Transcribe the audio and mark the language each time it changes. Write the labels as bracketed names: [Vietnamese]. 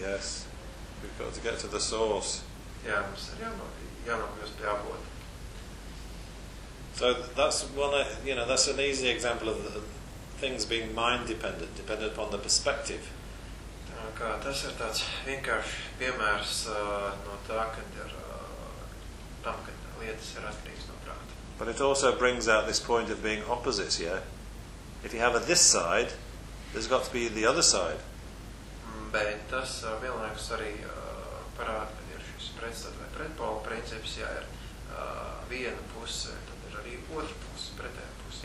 [English] Yes, we've got to get to the source. [Latvian] Yeah, mums ir jānokļūst pie avota. [English] So that's one, you know, that's an easy example of the things being mind dependent, dependent upon the perspective. [Latvian] Kā tas ir tāds vienkārši piemērs no tā, kad ir tam, kad lietas ir atkarīgas no prāta. [English] But it also brings out this point of being opposites, yeah? If you have a this side, there's got to be the other side. [Latvian] Bet tas vienlaikus arī parāda, kad ir šis pretstat vai pretpola princips, ja ir viena puse, tad ir arī otra puse, pretēja puse.